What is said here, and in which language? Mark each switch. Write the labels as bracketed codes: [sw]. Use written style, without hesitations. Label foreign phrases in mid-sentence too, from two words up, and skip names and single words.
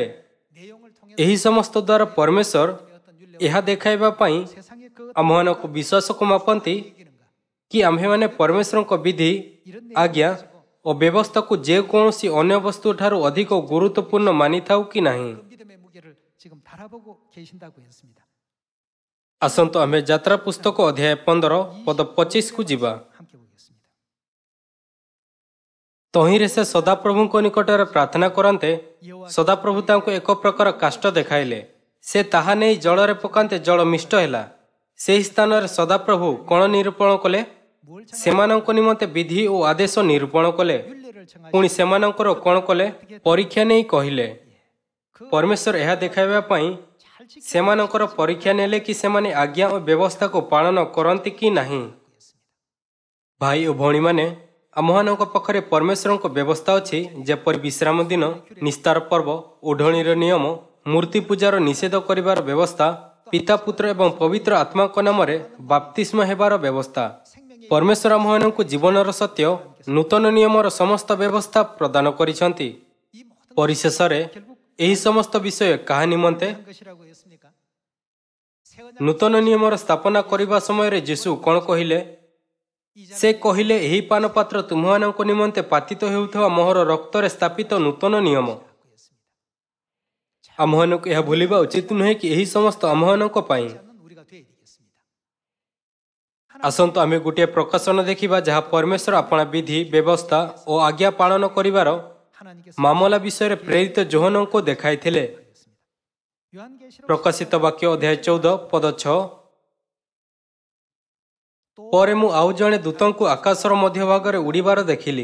[or] ଏହି ସମସ୍ତ ଦ୍ୱାରା ପରମେଶ୍ୱର ଏହା ଦେଖାଇବା ପାଇଁ ଆମ୍ଭମାନଙ୍କୁ ବିଶ୍ୱାସକୁ ମାପନ୍ତି କି ଆମ୍ଭେମାନେ ପରମେଶ୍ୱରଙ୍କ ବିଧି, ଆଜ୍ଞା ଓ ବ୍ୟବସ୍ଥାକୁ ଯେକୌଣସି ଅନ୍ୟ ବସ୍ତୁ ଠାରୁ ଅଧିକ ଗୁରୁତ୍ୱପୂର୍ଣ୍ଣ ମାନିଥାଉ କି ନାହିଁ। [ko] 바라보고 계신다고 했습니다. [or] ଆସନ୍ତୁ ଆମେ ଯାତ୍ରା ପୁସ୍ତକ ଅଧ୍ୟାୟ 15 ପଦ 25କୁ ଯିବା। [ko] 함께 보겠습니다. [or] ତହିଁରେ ସେ ସଦାପ୍ରଭୁଙ୍କ ନିକଟରେ ପ୍ରାର୍ଥନା କରନ୍ତେ ସଦାପ୍ରଭୁ ତାଙ୍କୁ ଏକ ପ୍ରକାର କାଷ୍ଠ ଦେଖାଇଲେ। ସେ ତାହା ନେଇ ଜଳରେ ପକାନ୍ତେ ଜଳ ମିଷ୍ଟ ହେଲା। ସେହି ସ୍ଥାନରେ ସଦାପ୍ରଭୁ କ'ଣ ନିରୂପଣ କଲେ? ସେମାନଙ୍କ ନିମନ୍ତେ ବିଧି ଓ ଆଦେଶ ନିରୂପଣ କଲେ। [ko] 윤례를 정하시 [or] ପୁଣି ସେମାନଙ୍କର କ'ଣ କଲେ? ପରୀକ୍ଷା ନେଇ କହିଲେ। ପରମେଶ୍ୱର ଏହା ଦେଖାଇବା ପାଇଁ ସେମାନଙ୍କର ପରୀକ୍ଷା ନେଲେ କି ସେମାନେ ଆଜ୍ଞା ଓ ବ୍ୟବସ୍ଥାକୁ ପାଳନ କରନ୍ତି କି ନାହିଁ। ଭାଇ ଓ ଭଉଣୀମାନେ, ଆମମାନଙ୍କ ପାଖରେ ପରମେଶ୍ୱରଙ୍କ ବ୍ୟବସ୍ଥା ଅଛି, ଯେପରି ବିଶ୍ରାମ ଦିନ, ନିସ୍ତାର ପର୍ବ, ଓଢ଼ଣୀର ନିୟମ, ମୂର୍ତ୍ତି ପୂଜାର ନିଷେଧ କରିବାର ବ୍ୟବସ୍ଥା, ପିତା ପୁତ୍ର ଏବଂ ପବିତ୍ର ଆତ୍ମାଙ୍କ ନାମରେ ବାପ୍ତିସ୍ମ ହେବାର ବ୍ୟବସ୍ଥା। ପରମେଶ୍ୱର ଆମମାନଙ୍କୁ ଜୀବନର ସତ୍ୟ, ନୂତନ ନିୟମର ସମସ୍ତ ବ୍ୟବସ୍ଥା ପ୍ରଦାନ କରିଛନ୍ତି। ପରିଶେଷରେ ଏହି ସମସ୍ତ ବିଷୟ କାହା ନିମନ୍ତେ? [ko] 한 것이라고 했습니까? [or] ନୂତନ ନିୟମର ସ୍ଥାପନା କରିବା ସମୟରେ ଯୀଶୁ କ'ଣ କହିଲେ? ସେ କହିଲେ, ଏହି ପାନପାତ୍ର ତୁମମାନଙ୍କ ନିମନ୍ତେ ପାତିତ ହେଉଥିବା ମୋହର ରକ୍ତରେ ସ୍ଥାପିତ ନୂତନ ନିୟମ। ଆମମାନଙ୍କୁ ଏହା ଭୁଲିବା ଉଚିତ ନୁହେଁ କି ଏହି ସମସ୍ତ ଆମମାନଙ୍କ ପାଇଁ। [ko] 우리가 되어야 되겠습니다. [or] ଆସନ୍ତୁ ଆମେ ଗୋଟିଏ ପ୍ରକାଶନ ଦେଖିବା, ଯାହା ପରମେଶ୍ୱର ଆପଣା ବିଧି, ବ୍ୟବସ୍ଥା ଓ ଆଜ୍ଞା ପାଳନ କରିବାର [ko] 하나님께서 [or] ମାମଲା ବିଷୟରେ ପ୍ରେରିତ ଯୋହନଙ୍କୁ ଦେଖାଇଥିଲେ। [ko] 요한계시록 [or] ପ୍ରକାଶିତ ବାକ୍ୟ ଅଧ୍ୟାୟ 14 ପଦ 6। ପରେ ମୁଁ ଆଉ ଜଣେ ଦୂତଙ୍କୁ ଆକାଶର ମଧ୍ୟଭାଗରେ ଉଡ଼ିବାର ଦେଖିଲି।